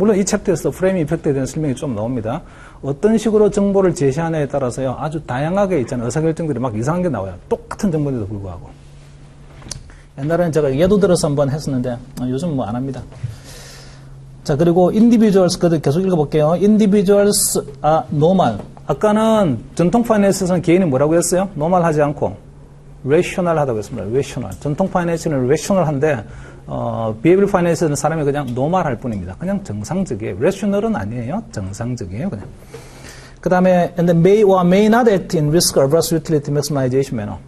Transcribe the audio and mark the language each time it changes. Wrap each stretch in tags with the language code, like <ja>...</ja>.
<ko>물론 이 챕터에서 프레이밍 이펙트에 대한 설명이 좀 나옵니다. 어떤 식으로 정보를 제시하느냐에 따라서요. 아주 다양하게 있잖아요. 의사결정들이 막 이상한 게 나와요. 똑같은 정보인데도 불구하고. 옛날에는 제가 예도 들어서 한번 했었는데 요즘 뭐 안 합니다. 자, 그리고 individuals 계속 읽어볼게요.</ko> <en>individuals are normal.</en> <ko>아까는 전통 파이낸스에서는 개인이 뭐라고 했어요? normal 하지 않고 rational 하다고 했습니다. rational. 전통 파이낸스는 rational한데 behavioral 파이낸스는 사람이 그냥 normal 할 뿐입니다. 그냥 정상적이에요. rational은 아니에요. 정상적이에요. 그냥. 그 다음에</ko> <en>and then may or may not act in risk averse utility maximization manner.</en>